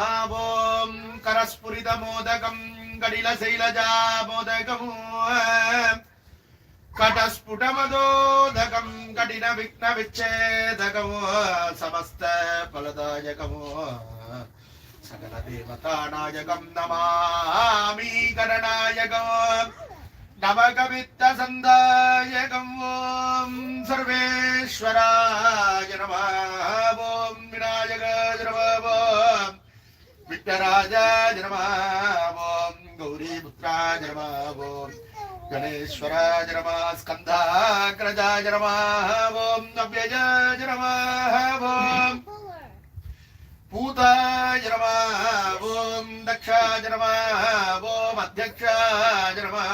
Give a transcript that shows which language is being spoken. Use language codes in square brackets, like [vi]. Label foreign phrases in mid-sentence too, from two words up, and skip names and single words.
[sa] ॐ करस्फुरित मोदकं कटिल शैलजा मोदकं कटस्फुटमदोदकं कठिन विघ्न विच्छेदकं समस्त फलदायकं सकल देवतानायकं नमामि गणनायकं नवकवित्व सन्दायकम्. ॐ सर्वेश्वराय नमः. ॐ विनायकाय नमः। ॐ विघ्नराजाय नमः. ॐ गौरीपुत्राय नमः. ஓம் गणेश्वराय नमः. स्कन्धाग्रजाय नमः. ओम नव्यजाय नमः. ओम पूताय नमः. ओम दक्षाय नमः. ओम अध्यक्षाय नमः.